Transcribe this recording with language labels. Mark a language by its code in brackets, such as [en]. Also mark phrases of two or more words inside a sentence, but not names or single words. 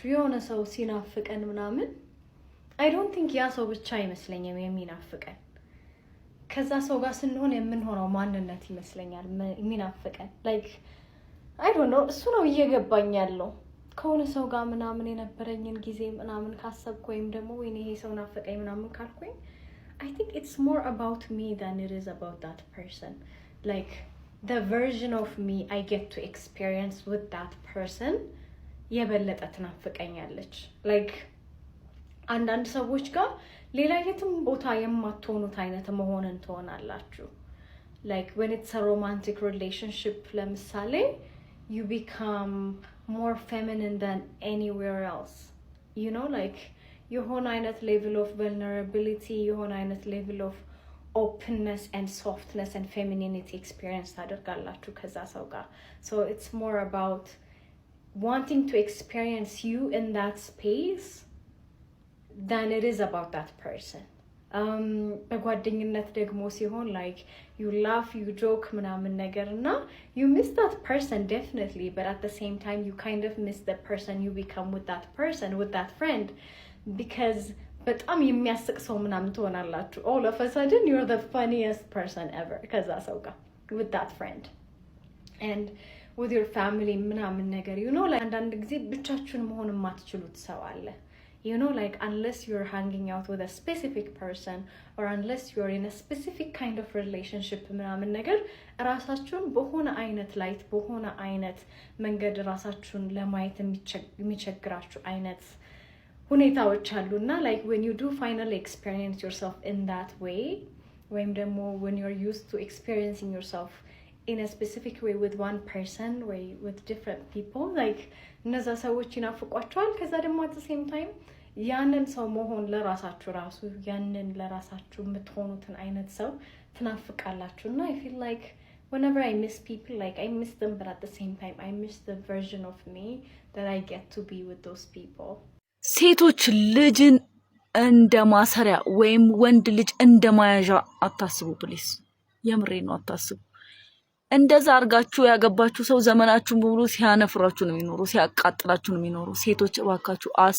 [am] የሆነ ሰው ሲናፍቀን ምናምን [en] I don't think [am] ያ ሰው ብቻ አይመስለኝም የሚናፍቀን ከዛ ሰው ጋር ስንሆን የምንሆነው ማንነት ይመስለኛል የሚናፍቀን። [en] like I don't know [am] እሱ ነው እየገባኝ ያለው። ከሆነ ሰው ጋር ምናምን የነበረኝን ጊዜ ምናምን ካሰብኩ ወይም ደግሞ ወይኔ ይሄ ሰው ናፈቀኝ ምናምን ካልኩኝ [en] I think it's more about me than it is about that person. Like the version of me I get to experience with that person [am] የበለጠ ትናፍቀኛለች። [en] ላይክ [am] አንዳንድ ሰዎች ጋር ሌላ የትም ቦታ የማትሆኑት አይነት መሆንን ትሆናላችሁ። [en] like when it's a romantic relationship, ለምሳሌ you become more feminine than anywhere else, you know, like [am] የሆነ አይነት [en] level of vulnerability, [am] የሆነ አይነት [en] level of openness and softness and femininity experience [am] ታደርጋላችሁ ከዛ ሰው ጋር። [en] so it's more about wanting to experience you in that space than it is about that person. [am] በጓደኝነት ደግሞ ሲሆን [en] like you laugh, you joke [am] ምናምን ነገር እና [en] you miss that person definitely, but at the same time you kind of miss the person you become with that person, with that friend, because [am] በጣም የሚያስቅ ሰው ምናምን ትሆናላችሁ። [en] all of a sudden you're the funniest person ever [am] ከዛ ሰው ጋር [en] with that friend. and with your family [am] ምናምን ነገር [en] you know like [am] አንዳንድ ጊዜ ብቻችሁን መሆን የማትችሉት ሰው አለ. [en] you know, like unless you're hanging out with a specific person or unless you're in a specific kind of relationship [am] ምናምን ነገር ራሳችሁን በሆነ አይነት ላይት በሆነ አይነት መንገድ ራሳችሁን ለማየት የሚቸግራችሁ አይነት ሁኔታዎች አሉና [en] like when you do finally experience yourself in that way, [am] ወይም ደግሞ [en] when you're used to experiencing yourself in a specific way with one person or with different people, like [am] እነዛ ሰዎች ይናፍቋቸዋል። ከዛ ደግሞ [en] at the same time [am] ያንን ሰው መሆን ለራሳችሁ ራሱ ያንን ለራሳችሁ የምትሆኑትን አይነት ሰው ትናፍቃላችሁ እና [en] I feel like whenever I miss people, like I miss them, but at the same time I miss the version of me that I get to be with those people. [am] ሴቶች ልጅን እንደ ማሰሪያ ወይም ወንድ ልጅ እንደ ማያዣ አታስቡ ፕሊስ። የምሬ ነው አታስቡ። እንደዛ አርጋችሁ ያገባችሁ ሰው ዘመናችሁን በሙሉ ሲያነፍራችሁ ነው የሚኖሩ፣ ሲያቃጥላችሁ ነው የሚኖሩ። ሴቶች እባካችሁ